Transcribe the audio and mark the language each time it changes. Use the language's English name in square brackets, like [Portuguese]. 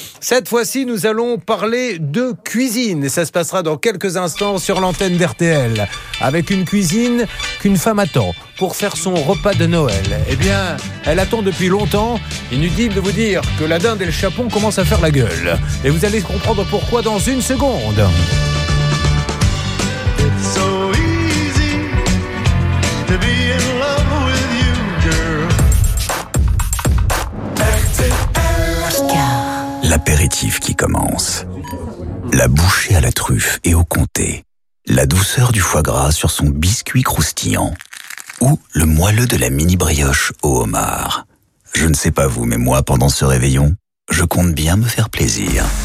[French] Cette fois-ci, nous allons parler de cuisine. Et ça se passera dans quelques instants sur l'antenne d'RTL, avec une cuisine qu'une femme attend pour faire son repas de Noël. Eh bien, elle attend depuis longtemps. Inutile de vous dire que la dinde et le chapon commencent à faire la gueule. Et vous allez comprendre pourquoi dans une seconde. [English] It's so easy to be in love with you, girl. [French] L'apéritif qui commence. La bouchée à la truffe et au comté. La douceur du foie gras sur son biscuit croustillant. Ou le moelleux de la mini-brioche au homard. Je ne sais pas vous, mais moi, pendant ce réveillon, je compte bien me faire plaisir.